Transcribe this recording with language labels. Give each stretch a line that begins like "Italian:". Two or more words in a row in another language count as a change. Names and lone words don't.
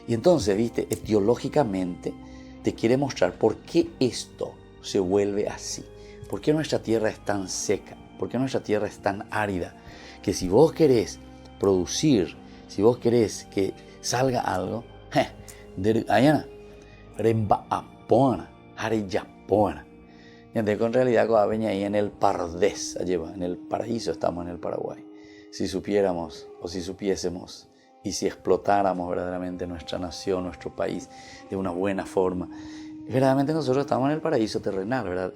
Spanish: Y entonces, viste, etiológicamente te quiere mostrar por qué esto se vuelve así. ¿Por qué nuestra tierra es tan seca? ¿Por qué nuestra tierra es tan árida? Que si vos querés producir, si vos querés que salga algo, ayana,
Guarani: remba apona, hareyapona.
Spanish: Y entonces, en realidad, cuando venía ahí en el Pardés, en el paraíso estamos en el Paraguay. Si supiéramos o si supiésemos y si explotáramos verdaderamente nuestra nación, nuestro país de una buena forma, verdaderamente nosotros estamos en el paraíso terrenal, ¿verdad?